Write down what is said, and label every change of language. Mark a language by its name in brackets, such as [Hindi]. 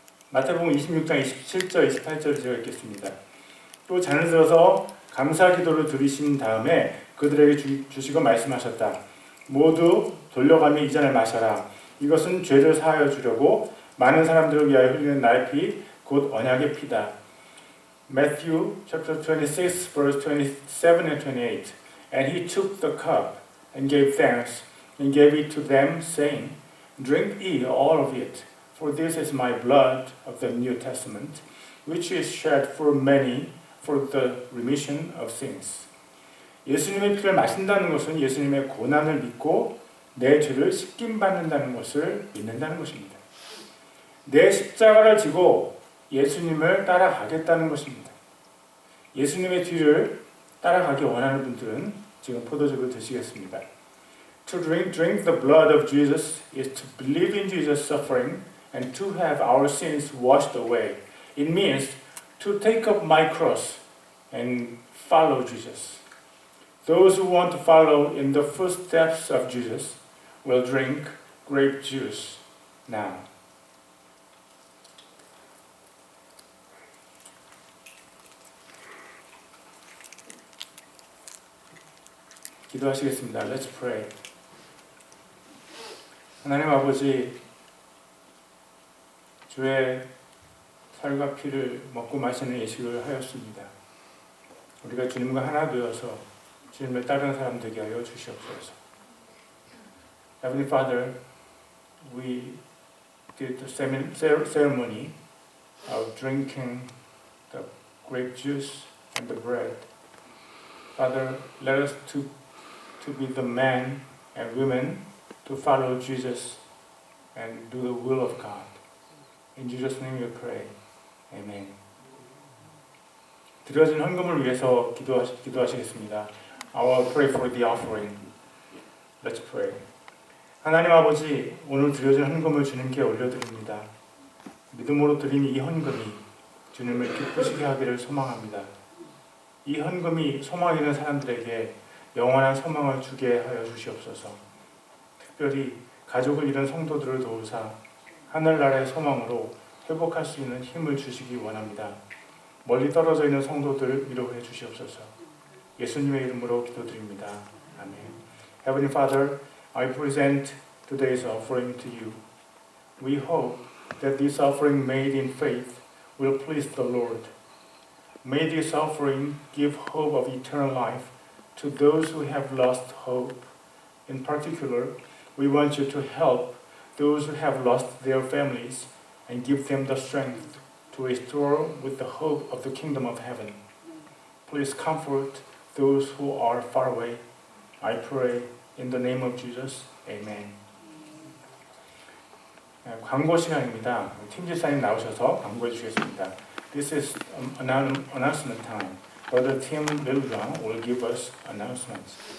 [Korean] 마태복음 26장 27절 28절을 제가 읽겠습니다. 또 잔을 들어서 감사 기도를 드리신 다음에 그들에게 주시고 말씀하셨다. 모두 돌려가며 이 잔을 마셔라. 이것은 죄를 사하여 주려고 많은 사람들을 위하여 흘리는 나의 피, 곧 언약의 피다. [English] Matthew chapter 26 verse 27 and 28. And he took the cup and gave thanks and gave it to them, saying, Drink ye all of it, for this is my blood of the New Testament, which is shed for many for the remission of sins. [Korean] 예수님의 피를 마신다는 것은 예수님의 고난을 믿고 내 죄를 씻김받는다는 것을 믿는다는 것입니다. 내 십자가를 지고 예수님을 따라가겠다는 것입니다. 예수님의 뒤를 따라가기 원하는 분들은 지금 포도즙을 드시겠습니다. [English] To drink the blood of Jesus is to believe in Jesus' suffering and to have our sins washed away. It means to take up my cross and follow Jesus. Those who want to follow in the footsteps of Jesus will drink grape juice now. [Korean] 기도하시겠습니다. [English] Let's pray. [Korean] 하나님 아버지, 주의 살과 피를 먹고 마시는 예식을 하였습니다. 우리가 주님과 하나 되어서 주님을 따르는 사람 되게 하여 주시옵소서. [English] Heavenly Father, we did the ceremony of drinking the grape juice and the bread. Father, let us to be the men and women to follow Jesus and do the will of God. In Jesus' name we pray. Amen. [Korean] 드려진 헌금을 위해서 기도하시겠습니다. [English] I will pray for the offering. Let's pray. [Korean] 하나님 아버지, 오늘 드려진 헌금을 주님께 올려드립니다. 믿음으로 드린 이 헌금이 주님을 기쁘시게 하기를 소망합니다. 이 헌금이 소망 있는 사람들에게 영원한 소망을 주게 하여 주시옵소서. 특별히 가족을 잃은 성도들을 도우사 하늘나라의 소망으로 회복할 수 있는 힘을 주시기 원합니다. 멀리 떨어져 있는 성도들 위로해 주시옵소서. 예수님의 이름으로 기도드립니다. 아멘. [English] Heavenly Father, I present today's offering to you. We hope that this offering made in faith will please the Lord. May this offering give hope of eternal life to those who have lost hope. In particular, we want you to help those who have lost their families and give them the strength to restore with the hope of the kingdom of heaven. Please comfort those who are far away. I pray in the name of Jesus. Amen. [Korean] 광고 시간입니다. 팀 지사님 나오셔서 광고해 주시겠습니다. [English] This is announcement time. Brother Tim Liljang will give us announcements.